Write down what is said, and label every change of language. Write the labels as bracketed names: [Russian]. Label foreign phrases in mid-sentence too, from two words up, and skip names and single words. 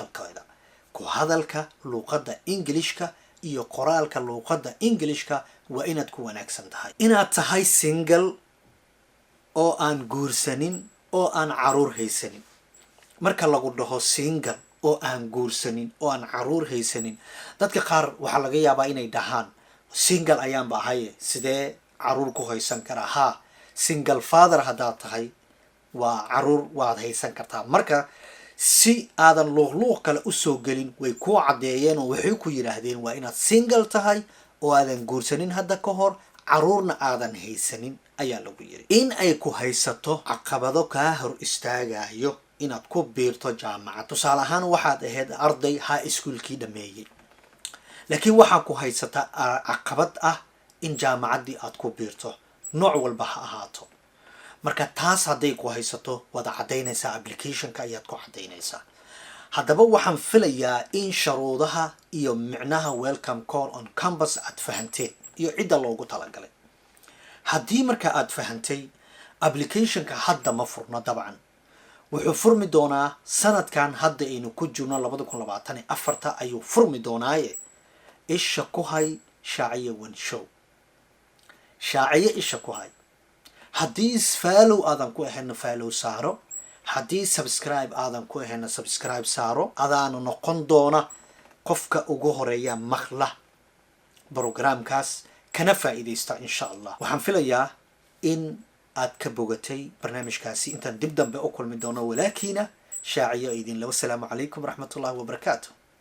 [Somali] hadalka luqadda Englishka iyo qoraalka luqadda Englishka waa inaad ku wanaagsan tahay inaad tahay single oo aan guursanin oo aan caruur haysanin marka lagu dhaho single oo aan guursanin oo aan caruur haysanin dadka qaar waxa laga yaabaa inay dhahaan single ayaan baahay sidee caruur ku haysan karaa ha [English] single father [Somali] hadaa tahay waa caruur waad haysan kartaa marka si aadan luuq kale u soo gelin way ku cadeeyeen oo waxay ku yiraahdeen waa inaad single tahay oo aadan guursanin hadda ka hor caruurna aadan haysanin ayaa lagu yiri in ay ku haysato caqabado ka hor istaagayo inaad ku biirto jaamacad tusaale ahaan waxaad ahayd arday [English] high schoolkii [Somali] dhameeyay laakiin waxa ku haysata caqabad ah in jaamacaddii aad ku biirto nooc walba ha ahaato marka taas haday ku haysato wada cadeynaysa application-ka ayaad ku cadeynaysaa haddaba waxaan filayaa in sharuudaha iyo micnaha [English] welcome call on campus [Somali] aad fahanteen iyo cidda loogu talagalay haddii marka aad fahantay application-ka hadda ma furno dabcan wuxuu furmi doonaa sanadkan hadda aynu ku jirno 2024 ayuu furmi doonaaye isha ku hay shaaciye [English] one show [Somali] shaaciye isha ku hay haddii follow aadan ku ahayn follow saaro haddii subscribe aadan ku ahayn subscribe saaro adaana noqon doona qofka ugu horeeya maqla programkaas kana faa'iideysta [Arabic] إن شاء الله [Somali] waxaan filayaa in aad ka bogatay barnaamijkaasi intaan dib dambe u kulmi doono walaakina shaaciyo idin la [Arabic] والسلام عليكم ورحمة الله وبركاته